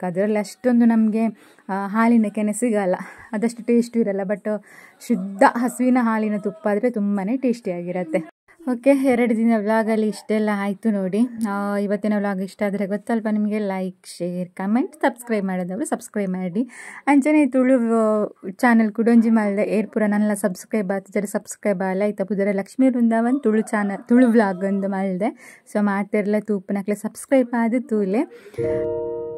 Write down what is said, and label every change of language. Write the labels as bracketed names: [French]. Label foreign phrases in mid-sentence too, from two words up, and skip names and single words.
[Kannada] ಅದರಲ್ಲಿ ಅಷ್ಟೊಂದು ನಮಗೆ ಹಾಲಿನ ಕೆನೆ ಸಿಗಲ್ಲ, ಅದಷ್ಟು ಟೇಸ್ಟು ಇರಲ್ಲ. ಬಟ್ ಶುದ್ಧ ಹಸುವಿನ ಹಾಲಿನ ತುಪ್ಪ ಆದರೆ ತುಂಬಾ ಟೇಸ್ಟಿಯಾಗಿರುತ್ತೆ. ಓಕೆ, 2 ದಿನ ವ್ಲಾಗಲ್ಲಿ ಇಷ್ಟೆಲ್ಲ ಆಯಿತು ನೋಡಿ. ಇವತ್ತಿನ ವ್ಲಾಗ್ ಇಷ್ಟ ಆದರೆ ಗೊತ್ತಲ್ವ ನಿಮಗೆ, [English] like, share, comment, subscribe [Kannada] ಮಾಡೋದವರು ಸಬ್ಸ್ಕ್ರೈಬ್ ಮಾಡಿ. [Tulu] ಅಂಚನೆ ತುಳು ಚಾನಲ್ ಕುಡೊಂಜಿ ಮಲ್ದೆ ಏರ್ಪುರ ನನ್ನೆಲ್ಲ [Kannada] ಸಬ್ಸ್ಕ್ರೈಬ್ ಆಗ್ತಿದ್ದಾರೆ. [Tulu] ಸಬ್ಸ್ಕ್ರೈಬ್ ಆಲ ಆಯ್ತಾ ಪುದರ ಲಕ್ಷ್ಮೀ ವೃಂದಾವನ್ ತುಳು ವ್ಲಾಗ್ ಒಂದು ಮಲ್ದೆ. ಸೊ ಮಾತಿರಲ್ಲ ತೂಪನಕ್ಲೆ ಸಬ್ಸ್ಕ್ರೈಬ್ ಆದ ತೂಲೆ.